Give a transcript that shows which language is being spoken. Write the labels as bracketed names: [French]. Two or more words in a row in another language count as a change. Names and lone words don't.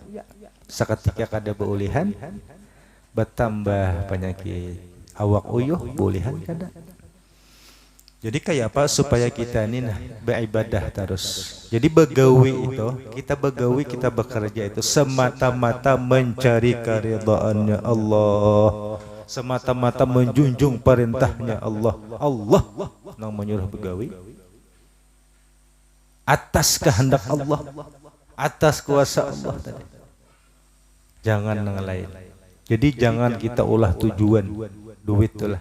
[Banjar] Seketika kada beulihan, bertambah penyakit awak uyuh, beulihan kada. [Indonesian] Jadi kayak apa supaya kita ini beribadah terus. Jadi begawi itu, kita begawi, kita bekerja itu semata-mata mencari keridhaannya Allah. Semata-mata menjunjung perintahnya Allah. Allah yang menyuruh begawi atas kehendak Allah, atas kuasa Allah tadi. Jangan yang lain. Jadi jangan kita ulah tujuan duit itulah.